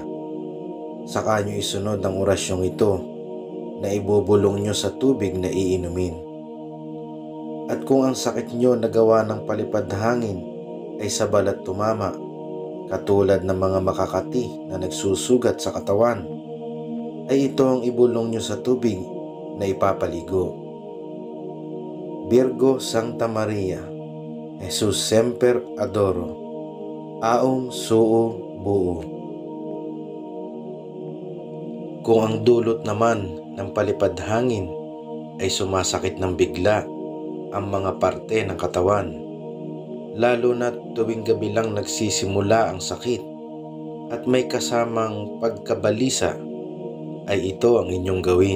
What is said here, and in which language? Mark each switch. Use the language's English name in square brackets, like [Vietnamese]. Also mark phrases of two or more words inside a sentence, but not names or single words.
[Filipino] Saka nyo isunod ang orasyong ito na ibubulong nyo sa tubig na iinumin. At kung ang sakit nyo na gawa ng palipad hangin ay sa balat tumama, katulad ng mga makakati na nagsusugat sa katawan, ay ito ang ibulong nyo sa tubig na ipapaligo. [Latin] Virgo Sancta Maria, Jesus Semper Adoro, Aum Suo Buo. [Filipino] Kung ang dulot naman ng palipad hangin ay sumasakit ng bigla ang mga parte ng katawan, lalo na tuwing gabi lang nagsisimula ang sakit at may kasamang pagkabalisa, ay ito ang inyong gawin.